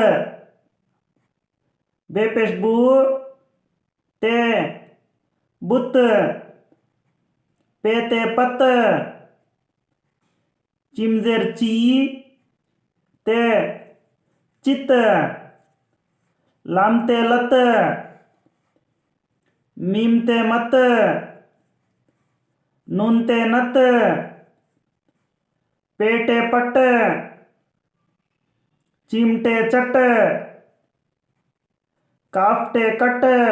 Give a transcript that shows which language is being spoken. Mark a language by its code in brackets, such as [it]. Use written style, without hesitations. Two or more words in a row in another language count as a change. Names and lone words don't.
[ur] بے پیش بو تے بت پے تے پت چیم زیر چی تے چت لام تے لت میم تے مت نون تے نت پے ٹے پٹ چیمٹے چٹ کاف ٹے کٹ